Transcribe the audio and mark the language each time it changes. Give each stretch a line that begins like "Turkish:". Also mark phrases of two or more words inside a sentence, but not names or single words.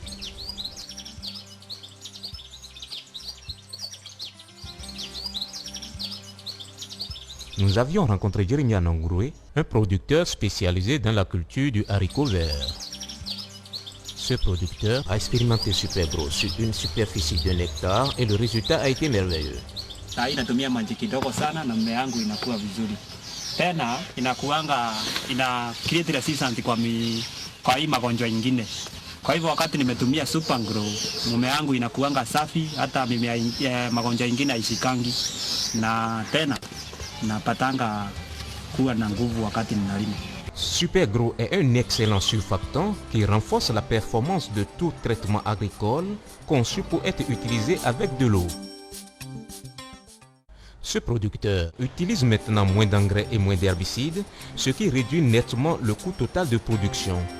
French: Nous avions rencontré Jeremiah Nongroué, un producteur spécialisé dans la culture du haricot vert. Ce producteur a expérimenté Supergrow sur une superficie d'1 hectare et le résultat a été merveilleux.
Swahili: Natumia maji kidogo sana na mmea yangu inakuwa vizuri. Tena ina
English: create resistance
Swahili: kwa hii magonjwa ingine. Kwa hivyo wakati nimetumia Supergrow, mmea yangu inakuanga safi, hata magonjwa ingine haishikangi, na tena napatanga kuwa na nguvu wakati ninalima.
French: Supergrow est un excellent surfactant qui renforce la performance de tout traitement agricole conçu pour être utilisé avec de l'eau. Ce producteur utilise maintenant moins d'engrais et moins d'herbicides, ce qui réduit nettement le coût total de production.